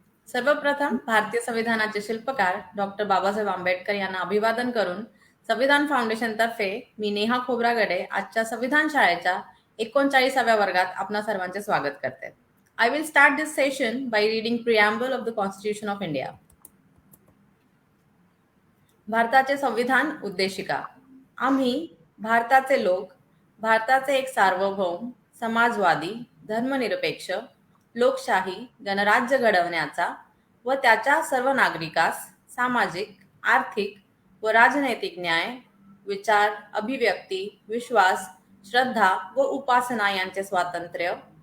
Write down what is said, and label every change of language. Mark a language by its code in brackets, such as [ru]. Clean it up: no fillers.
[mr] सर्वप्रथम भारतीय संविधानाचे शिल्पकार डॉक्टर बाबासाहेब आंबेडकर यांना अभिवादन करून संविधान फाउंडेशनतर्फे मी नेहा खोब्रागडे आजच्या संविधान शाळेच्या 39व्या वर्गात आपणा सर्वांचे स्वागत करते. [en] I will start this session by reading preamble of the constitution of India. [mr] भारताचे संविधान उद्देशिका. आम्ही भारताचे लोक, भारताचे एक सार्वभौम, समाजवादी, धर्मनिरपेक्ष, लोकशाही गणराज्य घडवण्याचा व त्याच्या सर्व नागरिकास सामाजिक, आर्थिक व राजनैतिक न्याय, विचार, अभिव्यक्ती, विश्वास, श्रद्धा व उपासना यांचे स्वातंत्र्य,